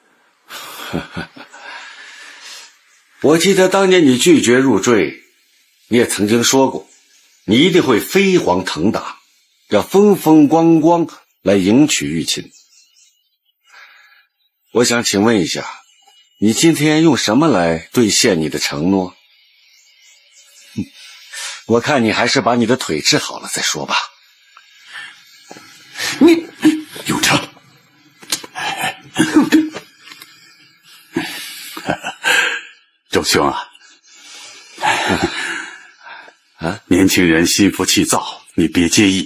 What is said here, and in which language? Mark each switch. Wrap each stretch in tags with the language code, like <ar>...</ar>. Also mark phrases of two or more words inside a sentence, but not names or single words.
<zh>我記得當年你拒絕入贅，你也曾經說過，你一定會飛黃騰達，要風風光光來迎娶玉琴。我想請問一下，你今天用什麼來兌現你的承諾？我看你還是把你的腿治好了再說吧。你永成，周兄啊，年輕人心浮氣躁，你別介意。</zh>